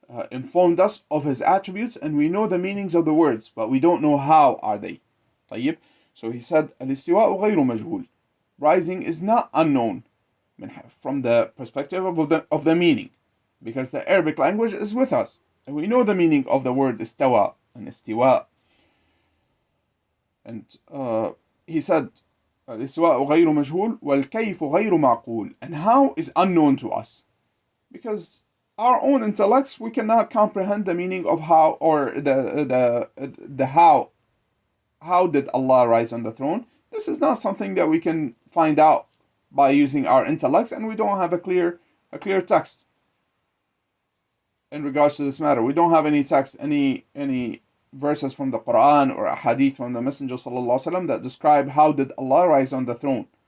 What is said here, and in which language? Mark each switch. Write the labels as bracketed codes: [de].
[en] informed us of his attributes, and we know the meanings of the words, but we don't know how are they. طيب. So he said, [ar] الاستواء غير مجهول. [en] Rising is not unknown from the perspective of the meaning, because the Arabic language is with us, and we know the meaning of the word istawa and istiwa. And he said, [ar] الاستواء غير مجهول والكيف غير معقول. [en] And how is unknown to us, because our own intellects, we cannot comprehend the meaning of how, or the how. How did Allah rise on the throne? This is not something that we can find out by using our intellects, and we don't have a clear text in regards to this matter. We don't have any text, any verses from the Quran or a hadith from the Messenger ﷺ that describe how did Allah rise on the throne.